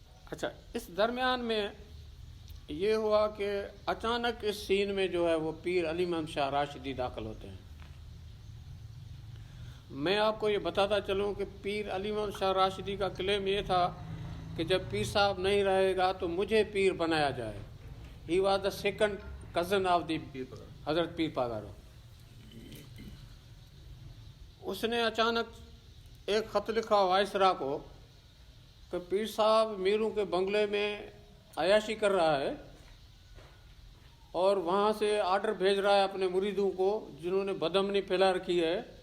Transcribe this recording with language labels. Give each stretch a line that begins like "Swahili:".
Urdu: اچھا، اس درمیان میں یہ ہوا کہ اچانک اس سین میں جو ہے وہ پیر علی محمد شاہ راشدی داخل ہوتے ہیں. میں آپ کو یہ بتاتا چلوں کہ پیر علی محمد شاہ راشدی کا کلیم یہ تھا کہ جب پیر صاحب نہیں رہے گا تو مجھے پیر بنایا جائے.
English: He was the second cousin of the حضرت پیر پاگارو.
Urdu: اس نے اچانک ایک خط لکھا وائسرا کو کہ پیر صاحب میروں کے بنگلے میں عیاشی کر رہا ہے اور وہاں سے آرڈر بھیج رہا ہے اپنے مریدوں کو جنہوں نے بدامنی پھیلا رکھی ہے.